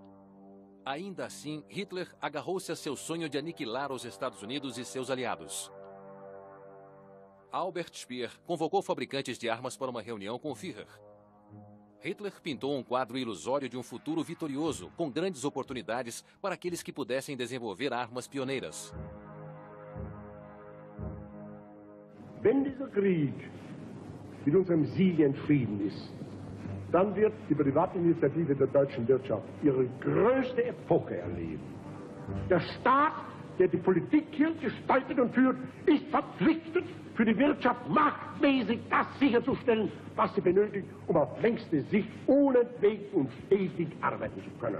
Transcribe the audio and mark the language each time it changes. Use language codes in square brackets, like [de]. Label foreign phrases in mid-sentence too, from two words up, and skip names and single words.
[pt] Ainda assim, Hitler agarrou-se a seu sonho de aniquilar os Estados Unidos e seus aliados. Albert Speer convocou fabricantes de armas para uma reunião com o Führer. Hitler pintou um quadro ilusório de um futuro vitorioso, com grandes oportunidades para aqueles que pudessem desenvolver armas pioneiras. [de] Wenn dieser Krieg mit unserem Sieg entschieden ist, dann wird die Privatinitiative der deutschen Wirtschaft ihre größte Epoche erleben. Der Staat, der die Politik hier gestaltet und führt, ist verpflichtet, für die Wirtschaft machtmäßig das sicherzustellen, was sie benötigt, auf längste Sicht unentwegt und stetig arbeiten zu können.